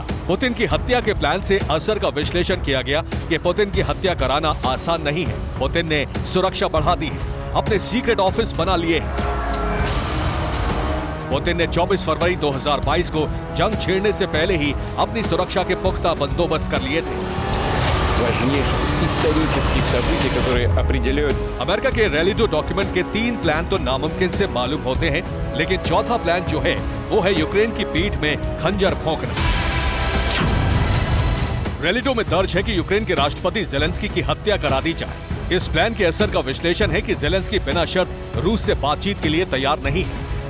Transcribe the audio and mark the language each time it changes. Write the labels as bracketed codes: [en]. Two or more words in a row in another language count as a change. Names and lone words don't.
[hi] पुतिन की हत्या के प्लान से असर का विश्लेषण किया गया कि पुतिन की हत्या कराना आसान नहीं है। पुतिन ने सुरक्षा बढ़ा दी है, अपने [en] secret office [hi] बना लिए हैं। पुतिन ने 24 फरवरी 2022 को जंग छेड़ने से पहले ही अपनी सुरक्षा के पुख्ता बंदोबस्त कर लिए थे। [ru] важнейших исторических событий, которые определяют [hi] अमेरिका के रेलिडो डॉक्यूमेंट के 3 प्लान तो नामुमकिन से मालूम होते हैं, लेकिन चौथा प्लान जो है वो है यूक्रेन की पीठ में खंजर भोंकना। रेलिडो में दर्ज है कि यूक्रेन के राष्ट्रपति जेलेंस्की की हत्या करा दी जाए। इस प्लान के असर का विश्लेषण है कि जेलेंस्की बिना शर्त रूस से बातचीत के लिए तैयार नहीं है।